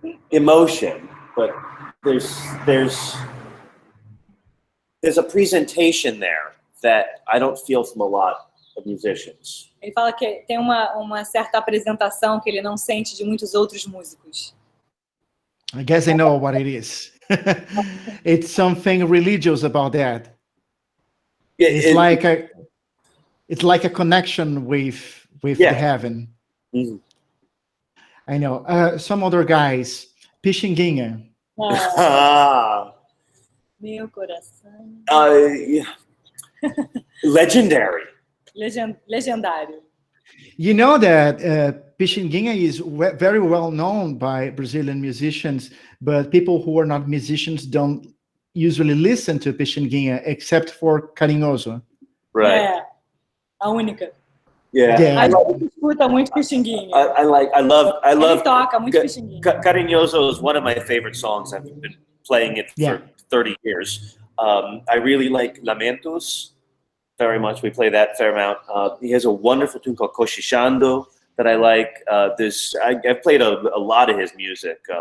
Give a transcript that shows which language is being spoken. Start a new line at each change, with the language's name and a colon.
English: Emotion, but there's a presentation there that I don't feel from a lot of musicians.
Portuguese: Ele fala que tem uma certa apresentação que ele não sente de muitos outros músicos.
English: I guess I know what it is. It's something religious about that. It's like a connection with the heaven. Mhm. I know. Some other guys, Pixinguinha.
Portuguese: Ah, meu coração.
English: Yeah. Legendary.
Portuguese: Legendário.
English: You know that Pixinguinha is very well known by Brazilian musicians, but people who are not musicians don't usually listen to Pixinguinha except for Carinhoso. Right.
Portuguese: É, a única.
English: Yeah.
Portuguese: A gente escuta muito Pixinguinha.
English: I love.
Portuguese: Ele toca muito Pixinguinha.
English: Carinhoso is one of my favorite songs. I've been playing it for 30 years. I really like Lamentos very much. We play that a fair amount. He has a wonderful tune called Cochichando that I like. I've played a lot of his music.